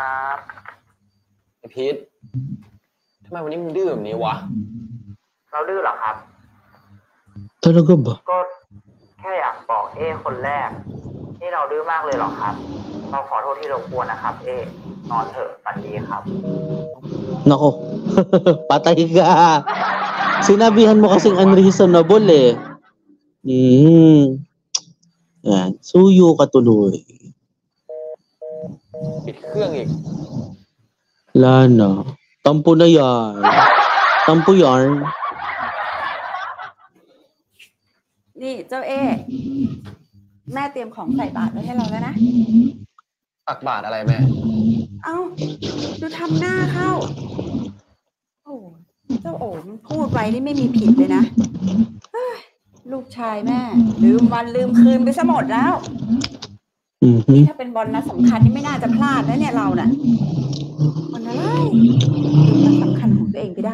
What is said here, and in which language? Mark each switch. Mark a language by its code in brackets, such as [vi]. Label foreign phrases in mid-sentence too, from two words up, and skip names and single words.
[th] ไอพีททำไมวันนี้มึงดื้อแบบนี้วะ เราดื้อเหรอครับ [tl] Talaga ba? [th] ก็แค่อยากบอกคนแรกนี่เราดื้อมากเลยเหรอครับเราขอโทษที่รบกวนนะครับนอนเถอะฝันดีครับ [tl] Nako, patay ka. Sinabihan mo kasing unreasonable Yan, suyo ka tuloy. [th] ปิดเครื่องอีก [tl] Lana, tampo na yan. Tampo yarn. [th] นี่เจ้าแม่เตรียมของใส่บาตรไว้ให้เราแล้วนะ ตักบาตรอะไรแม่ เอ้าดูทำหน้าเข้า โอ้เจ้าโอ๋มันพูดไว้นี่ไม่มีผิดเลยนะเฮ้ยลูกชายแม่ลืมวันลืมคืนไปซะหมดแล้วนี่ถ้าเป็นบอลนัดสำคัญนี่ไม่น่าจะพลาดนะเนี่ยเราน่ะวันอะไรลืมวันสำคัญของตัวเองไปได้